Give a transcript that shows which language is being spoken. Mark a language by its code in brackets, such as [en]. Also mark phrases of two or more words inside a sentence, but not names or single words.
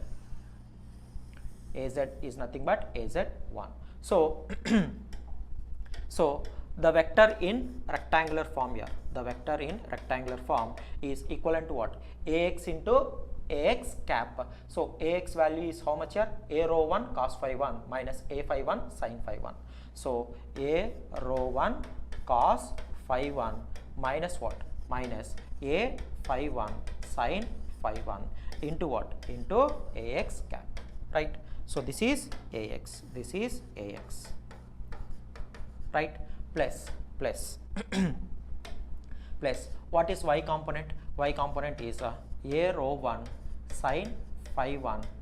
[en] Az is nothing but az1. So so the vector in rectangular form here, the vector in rectangular form is equivalent to what? Ax into Ax cap. So Ax value is how much here? A rho 1 cos phi 1 minus A phi 1 sin phi 1. So A rho 1 cos phi 1 minus what? Minus A phi 1 sin phi 1 into what? Into Ax cap, right? So this is Ax, this is Ax, right? Plus plus what is y component? Y component is A rho 1 sin phi 1.